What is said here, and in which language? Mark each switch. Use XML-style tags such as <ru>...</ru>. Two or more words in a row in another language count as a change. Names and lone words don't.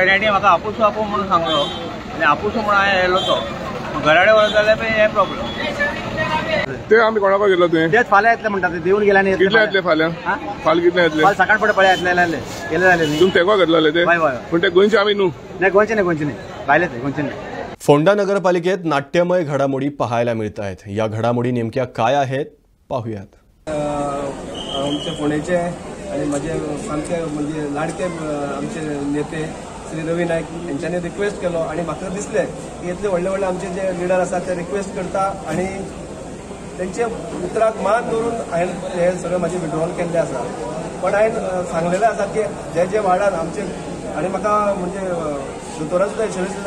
<kok>तेणें म्हाका आपूस आपूस म्हणून सांगलो आनी आपूस म्हणून हांवें येयलो तो घराडे व्हरत जाल्यार हें प्रॉब्लम ते आमी कोणाक घेतलो तुवें तेच फाल्यां येतले म्हणटा ते देवन गेले आनी कितले येतले फाल्यां कितले येतले फाल्यां सकाळ फुडें पळय येतले गेले जाले तुमी तेको घेतलेले ते पूण ते गोंयचे आमी न्हू नाही गोंयचे नाही भायले ते गोंयचे नाही.</kok> <mr>फोंडा नगरपालिकेत नाट्यमय घडामोडी पाहायला मिळत आहेत. या घडामोडी नेमक्या काय आहेत पाहूयात.</mr> <kok>आमचे फोंडेचे आणि माझे आमचे म्हणजे लाडके आमचे नेते श्री रवी नाईक यांच्यानी रिक्वेस्ट केलो आणि म्हाका दिसले की इतले व्हडले व्हडले आमचे जे लिडर आसा ते रिक्वेस्ट करता आणि त्यांचे उतराक मान दवरून हांवें हे सगळें म्हाजे विड्रॉल केल्ले आसा पण हांवें सांगलेलें आसा की जे वार्डान आमचे आणि म्हाका म्हणजे दोतोरान सुद्दां एश्युरन्स दिला</kok>